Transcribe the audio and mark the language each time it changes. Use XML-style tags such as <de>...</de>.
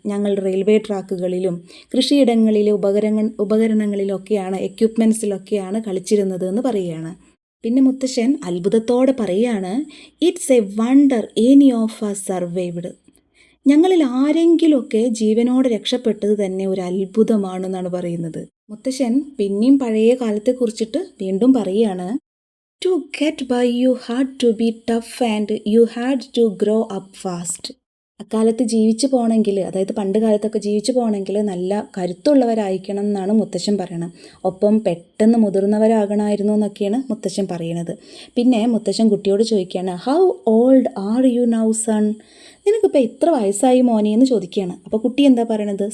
<ml>ഞങ്ങൾ റെയിൽവേ ട്രാക്കുകളിലും കൃഷിയിടങ്ങളിലെ ഉപകരണങ്ങളിലൊക്കെയാണ്, എക്യുപ്മെൻറ്റ്സിലൊക്കെയാണ് കളിച്ചിരുന്നത് എന്ന് പറയുകയാണ്. പിന്നെ മുത്തശ്ശൻ അത്ഭുതത്തോടെ പറയുകയാണ്,</ml> <en>It's a wonder any of us survived.</en> <ml>ഞങ്ങളിൽ ആരെങ്കിലുമൊക്കെ ജീവനോടെ രക്ഷപ്പെട്ടത് തന്നെ ഒരു അത്ഭുതമാണെന്നാണ് പറയുന്നത്. മുത്തശ്ശൻ പിന്നെയും പഴയ കാലത്തെക്കുറിച്ചിട്ട് വീണ്ടും പറയുകയാണ്,</ml> <en>To get by you had to be tough and you had to grow up fast.</en> <ml>അക്കാലത്ത് ജീവിച്ചു പോകണമെങ്കിൽ, അതായത് പണ്ട് കാലത്തൊക്കെ ജീവിച്ചു പോകണമെങ്കിൽ നല്ല കരുത്തുള്ളവരായിരിക്കണം എന്നാണ് മുത്തശ്ശൻ പറയണത്. ഒപ്പം പെട്ടെന്ന് മുതിർന്നവരാകണമായിരുന്നു എന്നൊക്കെയാണ് മുത്തശ്ശൻ പറയണത്. പിന്നെ മുത്തശ്ശൻ കുട്ടിയോട് ചോദിക്കുകയാണ്,</ml> <en>How old are you now son?</en> <ml>നിനക്കിപ്പോൾ എത്ര വയസ്സായി മോനെ എന്ന് ചോദിക്കുകയാണ്. അപ്പോൾ കുട്ടി എന്താ പറയണത്?</ml>